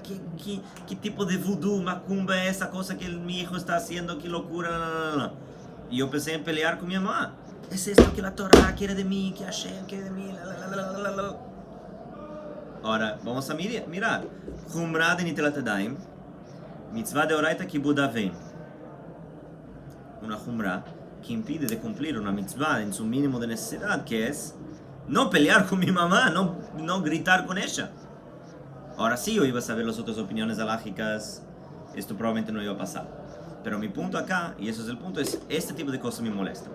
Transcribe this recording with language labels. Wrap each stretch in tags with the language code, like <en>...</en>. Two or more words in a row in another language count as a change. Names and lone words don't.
<es>¿Qué tipo de vudú, macumba es esa cosa que mi hijo está haciendo? ¿Qué locura? No. Y yo empecé a pelear con mi mamá. Es esto que la Torah quiere de mí, que Hashem quiere de mí. Ahora, vamos a mirar. Jumra de</es> <he>נטילת ידיים, מצוה דאורייתא כיבוד אבים.</he> <es>Una jumra que impide de cumplir una mitzvah en su mínimo de necesidad, que es no pelear con mi mamá, no gritar con ella. Ahora sí, yo iba a saber las otras opiniones halajicas, esto probablemente no iba a pasar. Pero mi punto acá, y eso es el punto, es este tipo de cosas me molesta.</es>